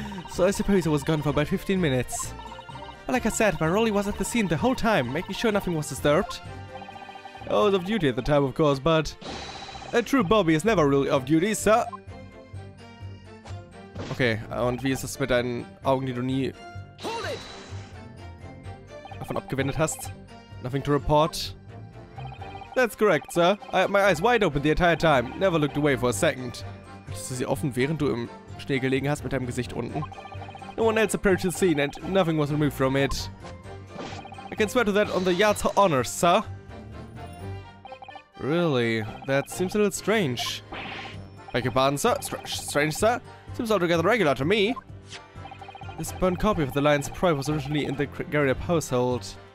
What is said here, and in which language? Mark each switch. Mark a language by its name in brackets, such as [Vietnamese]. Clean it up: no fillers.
[English] So I suppose I was gone for about 15 minutes. But like I said, my Rolly was at the scene the whole time, making sure nothing was disturbed. I was off duty at the time, of course, but a true Bobby is never really off duty, sir. [German] Okay, und wie ist es mit deinen Augen, die du nie davon abgewendet hast? [English] Nothing to report? That's correct, sir. I had my eyes wide open the entire time. Never looked away for a second. [German] Hattest du sie offen, während du im Schnee gelegen hast mit deinem Gesicht unten? [English] No one else approached the scene and nothing was removed from it. I can swear to that on the yard's honor, sir. Really? That seems a little strange. Beg your pardon, sir? Strange, sir? Seems altogether regular to me. This burnt copy of the Lion's Pride was originally in the Garriap household.